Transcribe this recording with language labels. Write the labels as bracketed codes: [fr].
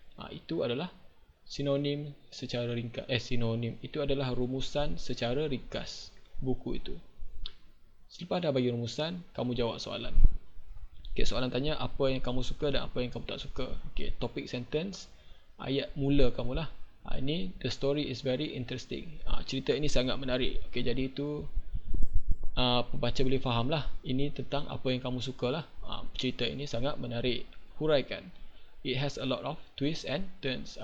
[ms] Itu adalah sinonim secara ringkas. Sinonim itu adalah rumusan secara ringkas buku itu. Selepas dah bagi rumusan, kamu jawab soalan. Okay, soalan tanya apa yang kamu suka dan apa yang kamu tak suka. Okay, [en] topic sentence, [ms] ayat mula kamu lah. [en] Ini, the story is very interesting. [ms] Cerita ini sangat menarik. Okay, jadi itu pembaca boleh faham lah. Ini tentang apa yang kamu suka lah. Cerita ini sangat menarik. Huraikan. [en] It has a lot of twists and turns.